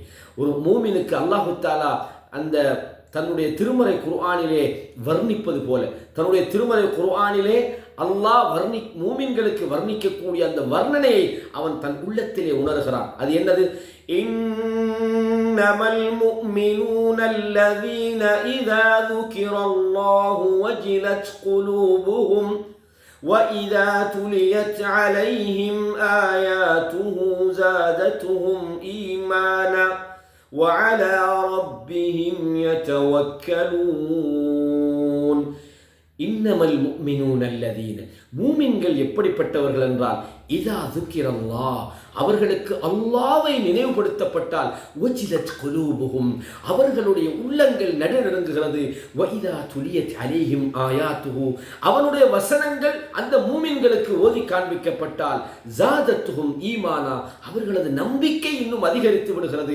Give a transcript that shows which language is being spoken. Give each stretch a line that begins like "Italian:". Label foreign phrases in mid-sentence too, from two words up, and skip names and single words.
Tamil: ஒரு மூமினுக்கு
Arabic: الله تعالى
Tamil: அந்த தன்னுடைய திருமறை குர்ஆனிலே வர்ணிப்பது போல, தன்னுடைய திருமறை குர்ஆனிலே அல்லாஹ் மூமின்களுக்கு வர்ணிக்கக்கூடிய அந்த வர்ணனையை அவன் தன் உள்ளத்திலே உணர்கிறான். அது என்னது?
Arabic: إنما المؤمنون الذين إذا ذكر الله وجلت قلوبهم وَإِذَا تُلِيَتْ عَلَيْهِمْ آيَاتُهُ زَادَتْهُمْ إِيمَانًا وَعَلَى رَبِّهِمْ يَتَوَكَّلُونَ. إنما المؤمنون الذين,
Tamil: மூமின்கள் எப்படிப்பட்டவர்கள் என்றால்,
Arabic: إذا ذكر الله,
Tamil: அவர்களுக்கு அல்லாஹ்வை நினைவுபடுத்தப்பட்டால்,
Arabic: وجلت قلوبهم,
Tamil: அவர்களுடைய உள்ளங்கள் நடுநடுங்குகிறது.
Arabic: وإذا تليت عليهم آياته,
Tamil: அவனுடைய வசனங்கள் அந்த மூமின்களுக்கு ஓதி காண்பிக்கப்பட்டால்,
Arabic: زادتهم إيمانا,
Tamil: அவர்களது நம்பிக்கை இன்னும் அதிகரித்து விடுகிறது.